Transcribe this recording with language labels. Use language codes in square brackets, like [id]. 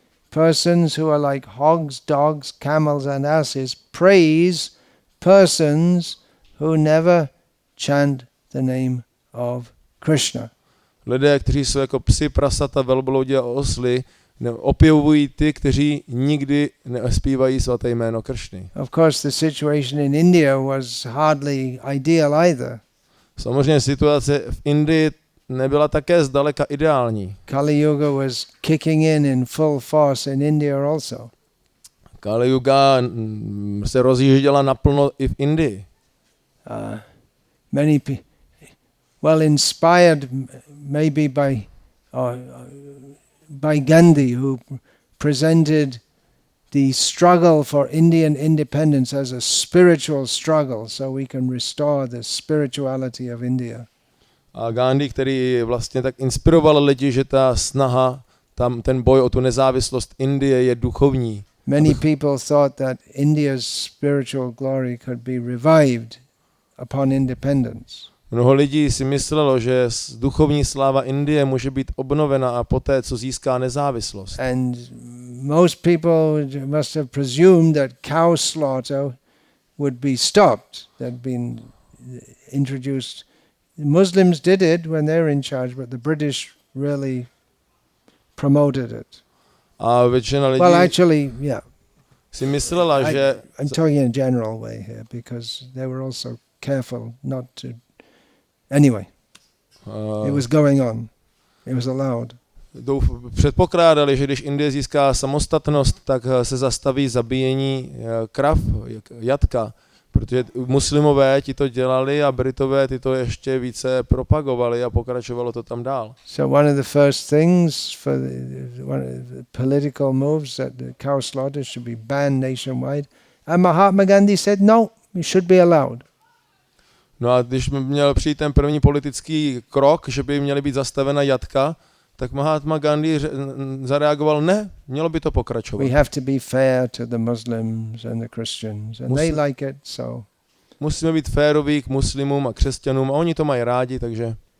[en] Persons who are like hogs, dogs, camels and asses praise persons who never chant the name of Krishna. [cs] Lidé, kteří jsou jako psi, prasata, velbloudi a osly, opěvují ty, kteří nikdy nespívají svaté jméno Kršny. [en] Of course, the situation in India was hardly ideal either. [cs] Samozřejmě situace v Indii nebyla také zdaleka ideální. [en] Kali Yuga was kicking in full force in India also. [cs] Kali Yuga se rozjížděla naplno i v Indii. [en] Many people, well, inspired maybe by Gandhi, who presented the struggle for Indian independence as a spiritual struggle, so we can restore the spirituality of India. [cs] A Gandhi, který vlastně tak inspiroval lidi, že ta snaha, tam ten boj o tu nezávislost Indie je duchovní. [en] Many people thought that India's spiritual glory could be revived upon independence. [cs] Mnoho lidí si myslelo, že duchovní sláva Indie může být obnovena a poté, co získá nezávislost. [en] And most people must have presumed that cow slaughter would be stopped, that had been introduced. The Muslims did it when they were in charge, but the British really promoted it. [cs] A většina lidí [en] well, actually, yeah. [cs] si myslela, že... [en] I'm talking in a general way here, because they were also careful not to... Anyway, it was going on. It was allowed. [cs] Předpokládali, že když Indie získá samostatnost, tak se zastaví zabíjení krav, jatka, protože muslimové ti to dělali a Britové ti to ještě více propagovali a pokračovalo to tam dál. [en] So one of the first things for one of the political moves that the cow slaughter should be banned nationwide, and Mahatma Gandhi said no, it should be allowed. [cs] No a když by měl přijít ten první politický krok, že by měly být zastavena jatka, tak Mahatma Gandhi zareagoval, ne, mělo by to pokračovat. [en] We have to be fair to the Muslims and the Christians, and they like it, so. [cs] Musíme být féroví k muslimům a křesťanům a oni to mají rádi, takže.